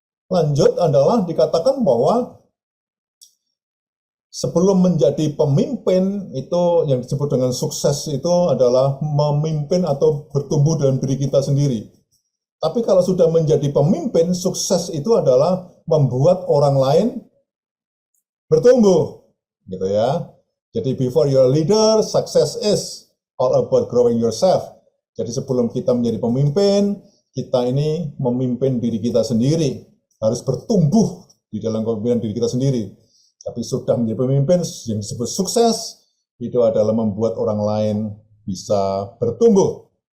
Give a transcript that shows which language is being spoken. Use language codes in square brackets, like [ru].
[id] Lanjut adalah dikatakan bahwa sebelum menjadi pemimpin, itu yang disebut dengan sukses itu adalah memimpin atau bertumbuh dalam diri kita sendiri. Tapi kalau sudah menjadi pemimpin, sukses itu adalah membuat orang lain bertumbuh, gitu ya. [en] Jadi before you're a leader, success is all about growing yourself. [id] Jadi sebelum kita menjadi pemimpin, kita ini memimpin diri kita sendiri, harus bertumbuh di dalam kepemimpinan diri kita sendiri. Tapi sudah menjadi pemimpin, yang disebut sukses, itu adalah membuat orang lain bisa bertumbuh.